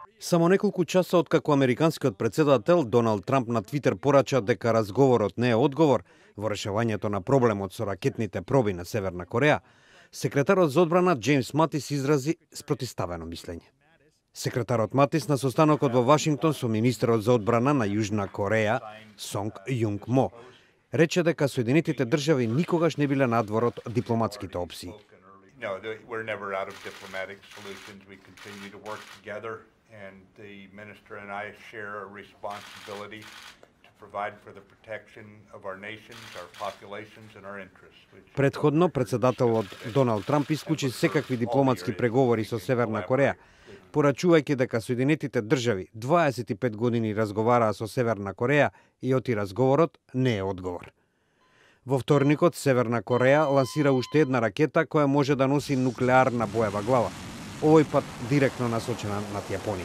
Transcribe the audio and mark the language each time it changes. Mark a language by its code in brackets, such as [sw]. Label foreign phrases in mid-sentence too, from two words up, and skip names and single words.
[mk] Само неколку часа откако американскиот председател Доналд Трамп на Твитер порача дека разговорот не е одговор во решавањето на проблемот со ракетните проби на Северна Кореја, секретарот за одбрана Джеймс Матис изрази спротивставено мислење. Секретарот Матис на состанокот во Вашингтон со министерот за одбрана на Јужна Кореја Сонг Јунг Мо рече дека Соединетите држави никогаш не биле надвор од дипломатските опции. [en] No, we're never out of diplomatic solutions. We continue to work together, and the minister and I share a responsibility to provide for the protection of our nations, our populations, and our interests. [mk] Предходно, председателот Доналд Трамп исклучи секакви дипломатски преговори со Северна Кореја, порачувајќи дека Соединетите држави 25 години разговараа со Северна Кореја и оти разговорот не е одговор. Во вторникот, Северна Кореја лансира уште една ракета која може да носи нуклеарна боева глава, овој пат директно насочена над Јапонија.